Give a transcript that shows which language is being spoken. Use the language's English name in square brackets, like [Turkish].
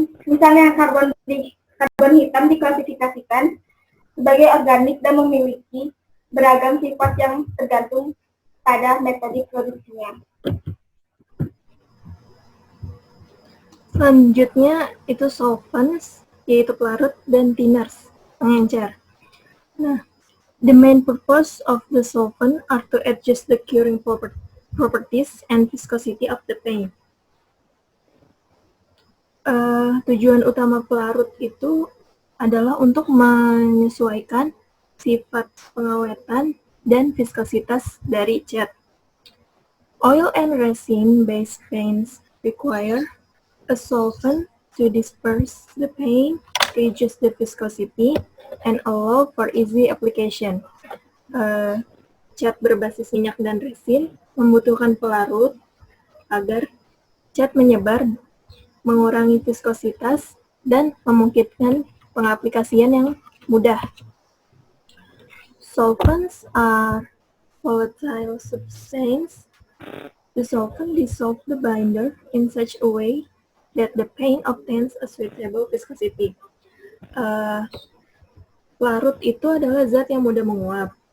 [Indonesian] Misalnya karbon hitam diklasifikasikan sebagai organik dan memiliki beragam sifat yang tergantung pada metode produksinya. Selanjutnya itu solvents, yaitu pelarut, dan thinners, pengencer. [English] Nah, the main purpose of the solvent are to adjust the curing properties and viscosity of the paint. [Indonesian] Tujuan utama pelarut itu adalah untuk menyesuaikan sifat pengawetan dan viskositas dari cat. [English] Oil and resin-based paints require a solvent to disperse the paint, reduce the viscosity, and allow for easy application. [Indonesian] Cat berbasis minyak dan resin membutuhkan pelarut agar cat menyebar, mengurangi viskositas, dan memungkinkan pengaplikasian yang mudah. [English] Solvents are volatile substances. The solvent dissolve the binder in such a way that the paint obtains a suitable viscosity. [Indonesian] Pelarut itu adalah zat yang mudah menguap.